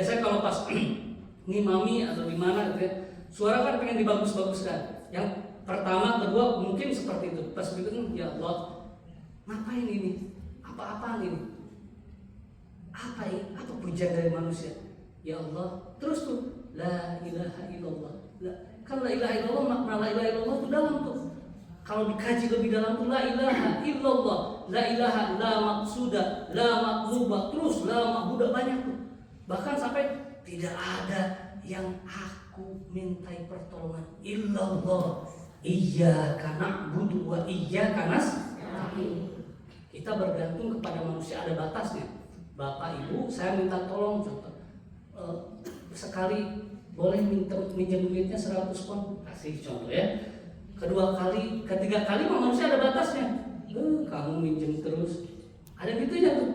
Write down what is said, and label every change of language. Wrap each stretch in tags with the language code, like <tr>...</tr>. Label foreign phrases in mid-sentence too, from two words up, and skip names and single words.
<id>Biasanya kalau pas ngimami atau gimana gitu ya, suara kan pengen dibagus-baguskan. Yang pertama, kedua mungkin seperti itu. Pas begitu, ya Allah, ngapain ini? Apa-apaan ini? Apa pujian dari manusia? Ya Allah, terus tuh</id> <ar>لا إله إلا الله.</ar> <id>Kan</id> <ar>لا إله إلا الله,</ar> <id>makna</id> <ar>لا إله إلا الله</ar> <id>itu dalam tuh. Kalau dikaji lebih dalam tuh</id> <ar>لا إله إلا الله لا إله لا مقصودا لا مقلوبا,</ar> <id>terus</id> <ar>لا معبودة,</ar> <id>banyak tuh. Bahkan sampai tidak ada yang aku mintai pertolongan illallah.</id> <ar>إياك نعبد وإياك نستعين.</ar> <id>Kita bergantung kepada manusia, ada batasnya. Bapak Ibu, saya minta tolong contoh. Sekali boleh minjem duitnya 100 pon, kasih contoh ya. Ketiga kali manusia ada batasnya. Kamu minjem terus, ada gitunya tuh.</id>